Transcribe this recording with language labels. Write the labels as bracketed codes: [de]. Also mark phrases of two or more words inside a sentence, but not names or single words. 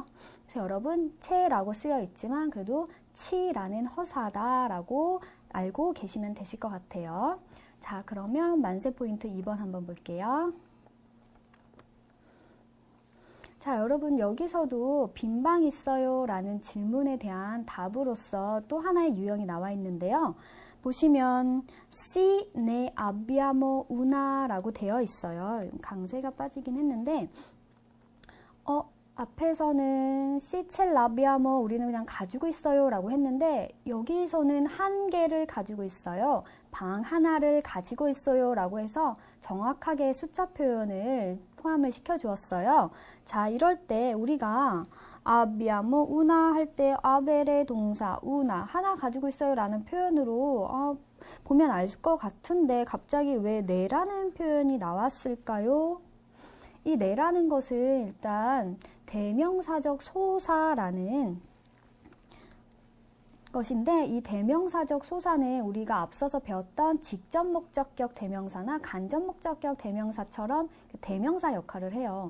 [ko] 그래서 여러분 채라고 쓰여 있지만 그래도 치라는 허사다라고 알고 계시면 되실 것 같아요. 자, 그러면 만세 포인트 2번 한번 볼게요. 자, 여러분 여기서도 빈 방 있어요? 라는 질문에 대한 답으로서 또 하나의 유형이 나와 있는데요. 보시면 [it] Si ne abbiamo una [ko] 라고 되어 있어요. 강세가 빠지긴 했는데 앞에서는 [it] Si ce l'abbiamo [ko] 우리는 그냥 가지고 있어요 라고 했는데 여기서는 한 개를 가지고 있어요. 방 하나를 가지고 있어요 라고 해서 정확하게 숫자 표현을 포함을 시켜 주었어요. 자, 이럴 때 우리가 [it] abbiamo una [ko] 할 때 aver의 동사 una 하나 가지고 있어요 라는 표현으로 보면 알 것 같은데 갑자기 왜 네라는 표현이 나왔을까요? 이 네라는 것은 일단 대명사적 소사라는 것인데 이 대명사적 소사는 우리가 앞서서 배웠던 직접 목적격 대명사나 간접 목적격 대명사처럼 대명사 역할을 해요.